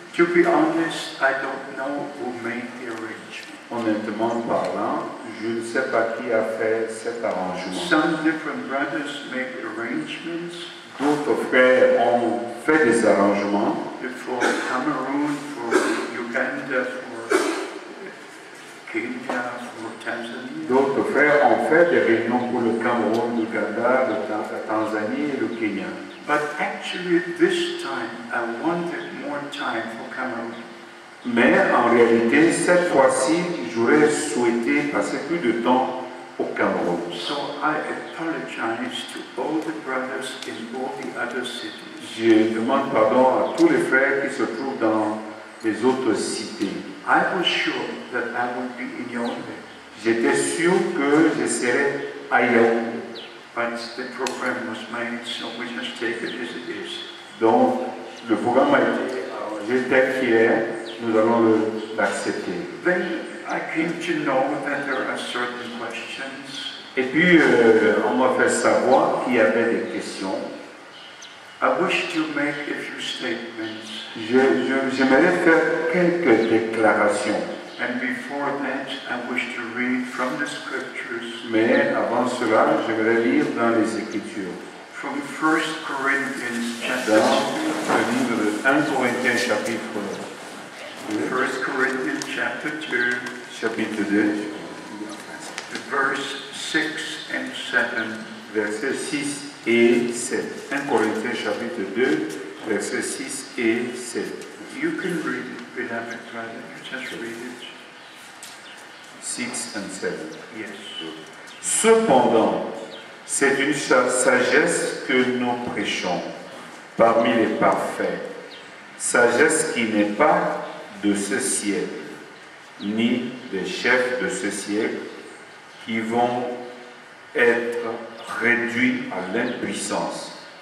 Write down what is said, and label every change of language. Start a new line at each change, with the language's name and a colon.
English: To be honest, I don't know who made the arrangement.
French: Honnêtement parlant, je ne sais pas qui a fait cet arrangement.
English: Some different brothers made arrangements.
French: D'autres frères ont fait des arrangements
English: For Cameroon, for Uganda, for Kenya, for Tanzania.
French: D'autres frères ont fait des réunions pour le Cameroun, l'Ouganda, la Tanzanie et le Kenya.
English: But actually this time, I wanted more time for Cameroon.
French: Mais en réalité, cette fois-ci, j'aurais souhaité passer plus de temps au Cameroun.
English: So I apologize to all the brothers in all the other cities.
French: Je demande pardon à tous les frères qui se trouvent dans les autres cités.
English: I was sure that I would be in Yaoundé.
French: J'étais sûr que je serais à Yaoundé.
English: But the program was made, so we just take it as it is.
French: Donc, le programme a été arrangé tel qu'il est, nous allons l'accepter.
English: Then I came to know that there are certain questions.
French: Et puis, on m'a fait savoir qu'il y avait des questions.
English: I wish to make a few statements.
French: J'aimerais faire quelques déclarations.
English: And before that, I wish to read from the scriptures.
French: Mais avant cela, j'aimerais lire dans les Écritures.
English: From 1 Corinthians chapter
French: Dans le livre de 1 Corinthiens chapitre 2.
English: 1 Corinthians chapter 2,
French: Chapitre 2,
English: verse 6 and 7.
French: versets 6 et 7. 1 Corinthiens chapitre 2, versets 6 et 7.
English: You can read it, beloved brother. Just read it. 6 and 7. Yes.
French: Cependant, c'est une sagesse que nous prêchons parmi les parfaits, sagesse qui n'est pas de ce siècle, ni des chefs de ce siècle qui vont être réduits à l'impuissance.